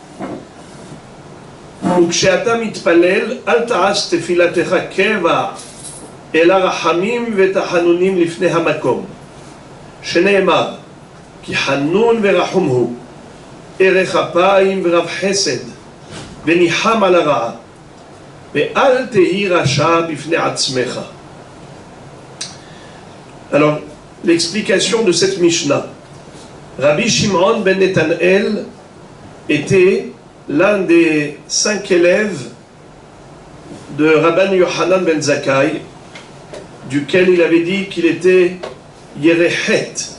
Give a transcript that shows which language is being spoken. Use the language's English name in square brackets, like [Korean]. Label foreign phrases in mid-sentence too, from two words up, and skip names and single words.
[Hebrew] וכשאתה מתפלל, אל תעש תפילתך קבע, אלא רחמים ותחנונים לפני המקום. שנאמר, כי חנון ורחום הוא, ערך אפיים ורב חסד, וניחם על הרעה, ואל תהי רשע בפני עצמך. [French] Alors, l'explication de cette Mishnah. Rabbi Shimon ben Netanel était l'un des 5 élèves de Rabban Yochanan ben Zakkai, duquel il avait dit qu'il était Yerechet.